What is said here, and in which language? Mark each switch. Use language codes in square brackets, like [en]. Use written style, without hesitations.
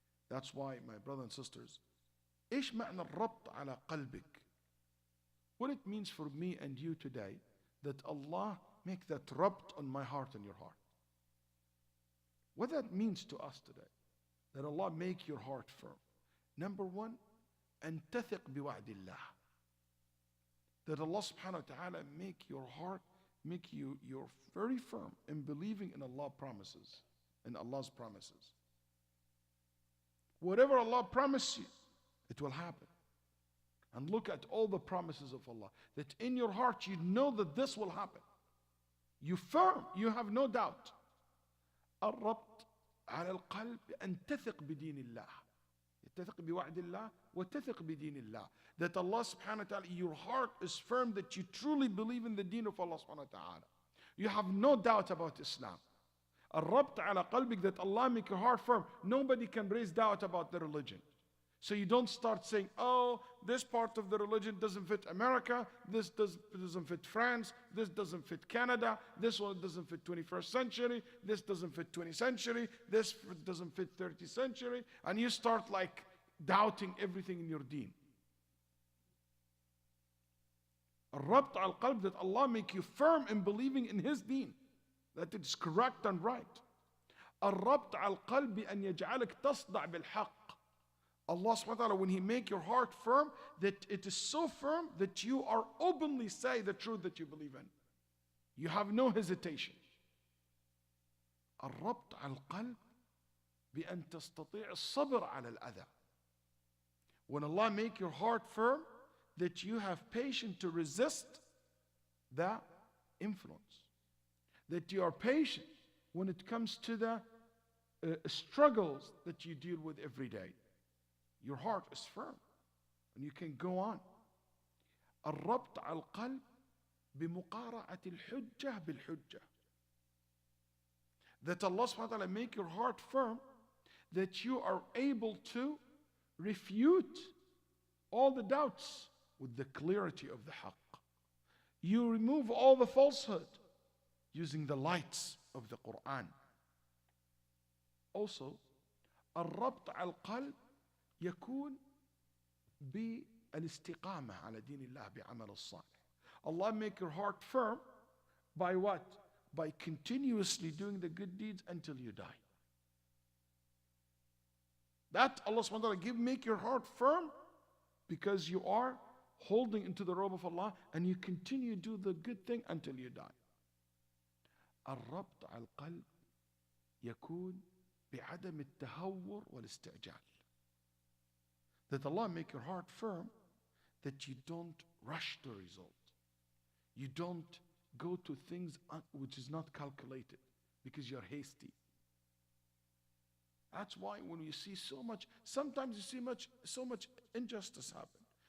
[en] That's why, my brothers and sisters, [ar] إيش معنى الربط على قلبك? [en] What it means for me and you today, that Allah make that rabt on my heart and your heart. What that means to us today, that Allah make your heart firm. Number one, [ar] أن تثق بوعد الله. [en] That Allah subhanahu wa ta'ala make your heart, make you're very firm in believing in Allah's promises, in Allah's promises. Whatever Allah promised you, it will happen. And look at all the promises of Allah, that in your heart you know that this will happen. You firm, you have no doubt. [ar] الربط على القلب أن تثق بدين الله. تثق بوعد الله وتثق بدين الله. [en] That Allah subhanahu wa ta'ala, your heart is firm, that you truly believe in the deen of Allah subhanahu wa ta'ala. You have no doubt about Islam. [ar] الربط على قلبك, [en] that Allah make your heart firm. Nobody can raise doubt about the religion. So you don't start saying, oh, this part of the religion doesn't fit America, this doesn't fit France, this doesn't fit Canada, this one doesn't fit 21st century, this doesn't fit 20th century, this doesn't fit 30th century, and you start like doubting everything in your deen. [ar] الربط على القلب, [en] that Allah make you firm in believing in His deen, that it's correct and right. [ar] الربط على القلب أن يجعلك تصدع بالحق. [en] Allah subhanahu wa ta'ala, when He make your heart firm, that it is so firm that you are openly say the truth that you believe in. You have no hesitation. [ar] الربط على القلب بأن تستطيع الصبر على الأذى. [en] When Allah make your heart firm, that you have patience to resist the influence. That you are patient when it comes to the struggles that you deal with every day. Your heart is firm and you can go on. [ar] الربط على القلب بمقارعة الحجة بالحجة. [en] That Allah subhanahu wa ta'ala make your heart firm, that you are able to refute all the doubts with the clarity of the haqq. You remove all the falsehood using the lights of the Quran. [ar] Also, الربط على القلب يكون بالاستقامة على دين الله بعمل الصالح. [en] Allah make your heart firm by what? By continuously doing the good deeds until you die. That Allah subhanahu wa ta'ala make your heart firm because you are holding into the robe of Allah and you continue to do the good thing until you die. [ar] الربط على القلب يكون بعدم التهور والاستعجال. [en] That Allah make your heart firm, that you don't rush the result. You don't go to things which is not calculated because you're hasty. That's why when you see so much, sometimes you see so much injustice happen.